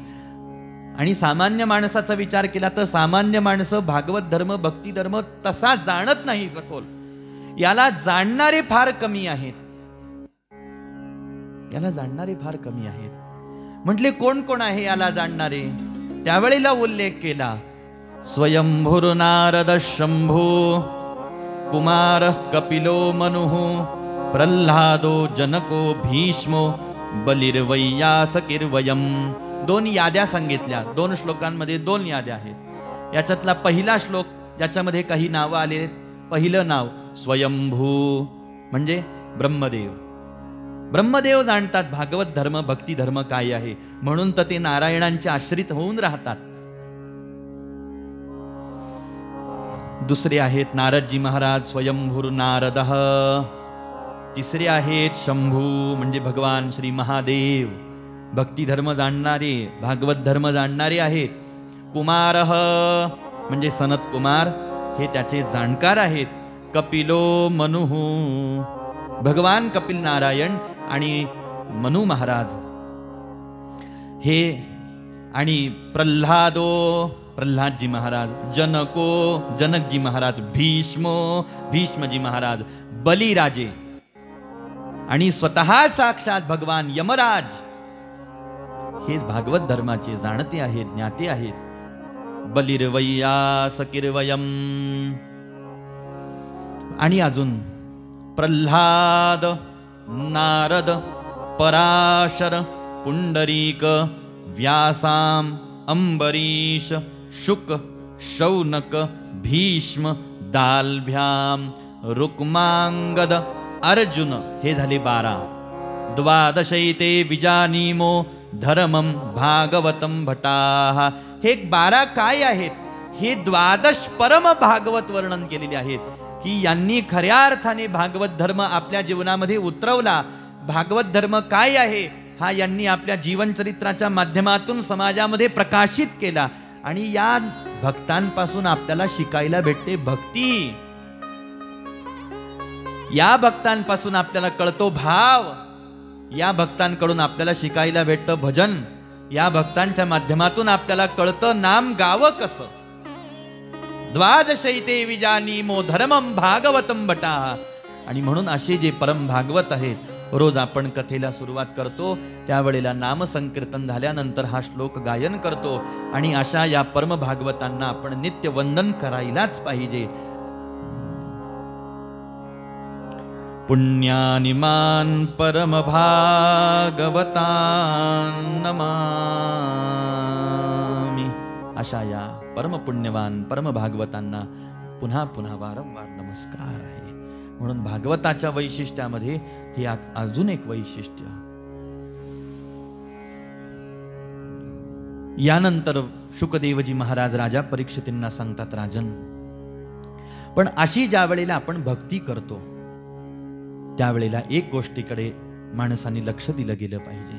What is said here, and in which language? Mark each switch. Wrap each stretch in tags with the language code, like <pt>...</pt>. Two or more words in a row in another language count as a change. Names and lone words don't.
<mr>आणि सामान्य माणसाचा विचार केला तर सामान्य माणसं भागवत धर्म भक्ती धर्म तसा जाणत नाही सखोल. याला जाणणारे फार कमी आहेत. याला जाणणारे फार कमी आहेत. म्हटले कोण कोण आहे याला जाणणारे? त्यावेळेला उल्लेख केला</mr> <sa>स्वयंभूर नारद शंभू कुमार कपिलो मनुः प्रल्हादो जनको भीष्मो बलिर्वैयासकिर्वयम्.</sa> <mr>2 याद्या सांगितल्या. 2 श्लोकांमध्ये 2 याद्या आहेत. याच्यातला पहिला श्लोक ज्याच्यामध्ये काही नावं आले. पहिलं नाव स्वयंभू म्हणजे ब्रह्मदेव. ब्रह्मदेव जाणतात भागवत धर्म भक्ती धर्म काय आहे, म्हणून तर ते नारायणांचे आश्रित होऊन राहतात. दुसरे आहेत नारदजी महाराज</mr> <sa>स्वयंभूर नारदः.</sa> <mr>तिसरे आहेत शंभू म्हणजे भगवान श्री महादेव, भक्ती धर्म जाणणारे भागवत धर्म जाणणारे आहेत. कुमारः म्हणजे सनत कुमार, हे त्याचे जाणकार आहेत.</mr> <sa>कपिलो मनुः</sa> <mr>भगवान कपिल नारायण आणि मनु महाराज हे, आणि प्रल्हादजी महाराज, जनको जनकजी महाराज, भीष्मजी महाराज, बलिराजे आणि स्वतः साक्षात भगवान यमराज हेच भागवत धर्माचे जाणते आहेत, ज्ञाते आहेत. बलिर्वैयासकिर्वयम्. आणि अजून प्रल्हाद, नारद, पराशर, पुंडरीक, व्यासाम, अंबरीश, शुक, शौनक, भीष्म, दालभ्याम, रुक्मांगद, अर्जुन हे झाले 12.</mr> <sa>12 विजानीमो धर्मम भागवतम भटाः.</sa> <mr>हे 12 काय आहेत? हे 12 परम भागवत वर्णन केलेले आहेत की यांनी खऱ्या अर्थाने भागवत धर्म आपल्या जीवनामध्ये उतरवला. भागवत धर्म काय आहे हा यांनी आपल्या जीवनचरित्राच्या माध्यमातून समाजामध्ये प्रकाशित केला. आणि या भक्तांपासून आपल्याला शिकायला भेटते भक्ती. या भक्तांपासून आपल्याला कळतो भाव. या भक्तांकडून आपल्याला शिकायला भेटतं भजन. या भक्तांच्या माध्यमातून आपल्याला कळतं नाम गावं कसं.</mr> <sa>12 विजानीमो धर्मम भागवतम भटाः.</sa> <mr>आणि म्हणून असे जे परम भागवत आहेत, रोज आपण कथेला सुरुवात करतो त्यावेळेला नाम संकीर्तन झाल्यानंतर हा श्लोक गायन करतो. आणि अशा या परम भागवतांना आपण नित्य वंदन करायलाच पाहिजे.</mr> <sa>पुण्यानिमान परम भागवतान नमामि.</sa> <mr>अशा या परम पुण्यवान परम भागवतांना पुन्हा पुन्हा वारंवार नमस्कार आहे. म्हणून भागवताच्या वैशिष्ट्यामध्ये हे अजून एक वैशिष्ट्य. यानंतर शुकदेवजी महाराज राजा परीक्षितींना सांगतात, राजन पण अशी ज्या वेळेला आपण भक्ती करतो त्यावेळेला एक गोष्टीकडे माणसाने लक्ष दिलं गेलं पाहिजे.</mr>